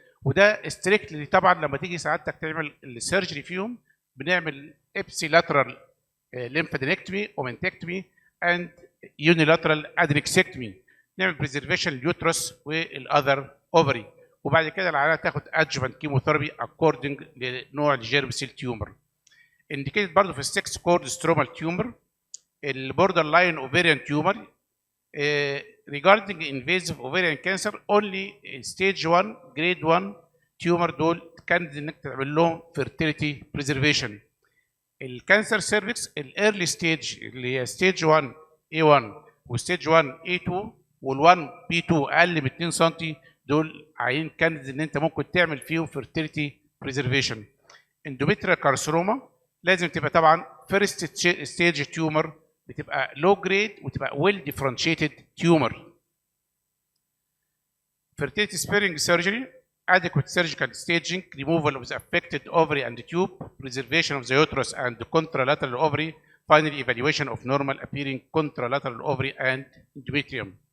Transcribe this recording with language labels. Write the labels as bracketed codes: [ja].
[ar] وده ستريكتلي طبعا لما تيجي سعادتك تعمل السيرجري فيهم بنعمل ابسي لاترال ليمفادينكتمي اومنتكتمي اند يونيلاترال ادريكسكتمي، نعمل بريزرفيشن اليوترس والاذر اوفري، وبعد كده العيانه تاخد ادجوفنت كيموثيرابي اكوردنج لنوع الجيرم سيل تيومر. انديكيتد برضه في السكس كورد سترومال تيومر، البوردر لاين اوفيريان تيومر. [en] Regarding invasive ovarian cancer only stage 1 grade 1 tumor [ar] دول كان انك تعمل لهم [en] fertility preservation. [ar] الكانسر سيرفكس الايرلي ستيج اللي هي ستيج 1 A1 وستيج 1 A2 وال1 B2 اقل من 2 سم، دول عيين كانديد ان انت ممكن تعمل فيهم [en] fertility preservation. [ar] اندوميتريال كارسينوما لازم تبقى طبعا فيرست ستيج تيومر، بتبقى [en] low grade [ar] وتبقى [en] well differentiated tumor. Fertility sparing surgery, adequate surgical staging, removal of the affected ovary and tube, preservation of the uterus and the contralateral ovary, final evaluation of normal appearing contralateral ovary and endometrium.